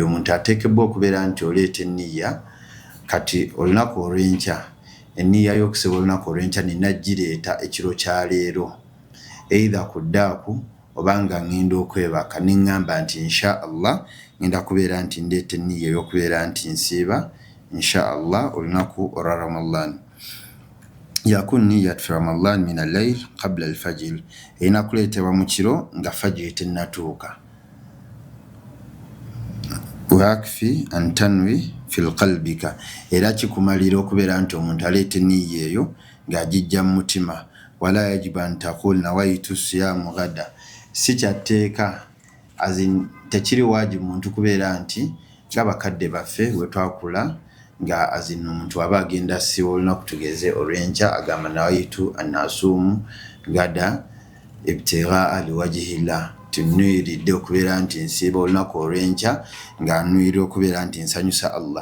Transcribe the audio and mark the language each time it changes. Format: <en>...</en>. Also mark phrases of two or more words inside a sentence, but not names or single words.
<lg>Omuntu ateekebwa okubeera nti oleeta enniya kati olunaku olw'enkya enniya y'okusiba olunaku olw'enkya nina gireeta ekiro kya leero either ku ddaaku oba nga ngenda okwebaka neŋŋamba nti</lg> <ar>إن شاء الله</ar> <lg>ngenda kubeera nti ndeeta enniya y'okubeera nti nsiiba</lg> <ar>إن شاء الله</ar> <lg>olunaku olwa Ramadan.</lg> <ar>يكون نية في رمضان من الليل قبل الفجر</ar> <lg>erina kuleetebwa mu kiro nga fajiri tennatuuka.</lg> <ar>ويكفي أن تنوي في قلبك</ar> <lg>era kikumalira okubeera nti omuntu aleeta enniya eyo ng'agijja mu mutima.</lg> <ar>ولا يجب أن تقول نويت صيام غدا</ar> <lg>si kyatteeka tekiri wajibu muntu kubeera nti ng'abakadde baffe bwe twakula nga omuntu aba agenda asiiba olunaku tugeze olw'enkya agamba</lg> <ar>نويت أن أصوم غدا ابتغاء لوجه الله</ar> <lg>tunwiridde okubeera nti nsiiba olunaku olw'enkya nga nwiridde okubeera nti nsanyusa Allah.</lg>